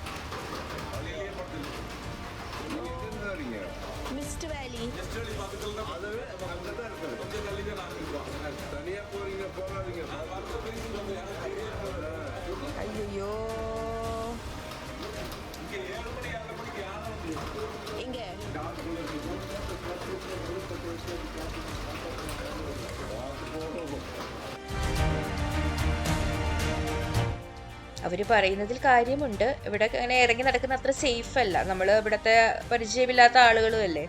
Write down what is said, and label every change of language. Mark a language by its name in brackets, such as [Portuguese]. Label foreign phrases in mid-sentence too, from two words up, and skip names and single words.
[Tamil] நீங்க எங்க இருந்து வரீங்க? மிஸ்ட் வேலி. அது அங்கதான் இருக்குது. தனியா போறீங்க, போறாதீங்க. ஐயோ, எங்க [Malayalam] അവർ പറയുന്നതിൽ കാര്യമുണ്ട്. ഇവിടെ അങ്ങനെ ഇറങ്ങി നടക്കുന്ന അത്ര സേഫ് അല്ല. നമ്മൾ ഇവിടുത്തെ പരിചയമില്ലാത്ത ആളുകളും അല്ലേ.